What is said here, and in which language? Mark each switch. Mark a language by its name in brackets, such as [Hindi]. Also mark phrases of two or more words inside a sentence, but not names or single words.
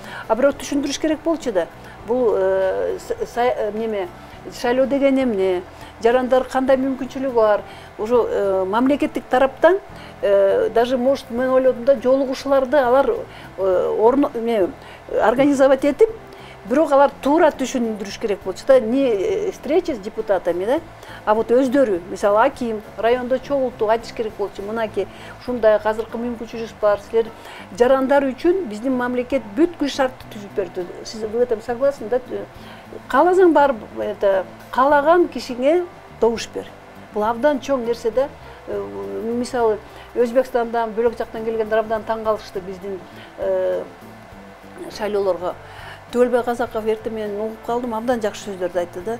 [Kyrgyz] А бирок түшүндүрүш керек болчу да. Бул шайлоо деген эмне, жарандар кандай мүмкүнчүлүгү бар. Уже мамлекеттик тараптан [Russian] даже может [Kyrgyz] мен ойлодум да, жолугушууларды алар организовать этип, бирок алар туура түшүндүрүш керек болчу да, [Russian] не встреча с депутатами [Kyrgyz] да, а вот өздөрү, мисалы аким, райондо чогултуп айтыш керек болчу, мынакей ушундай азыркы мүмкүнчүлүгүбүз бар, силер жарандар үчүн биздин мамлекет бүткүл шартты түзүп берди. Сиз [Russian] в этом согласны [Kyrgyz] да? Кааласаң барып, каалаган кишиңе добуш бер. Бул абдан чоң нерсе да. Мисалы Өзбекстандан, бөлөк жактан келгендер абдан таң калышты биздин шайлоолорго. Төлбай Казаков эртең менен угуп калдым, абдан жакшы сөздөрдү айтты да.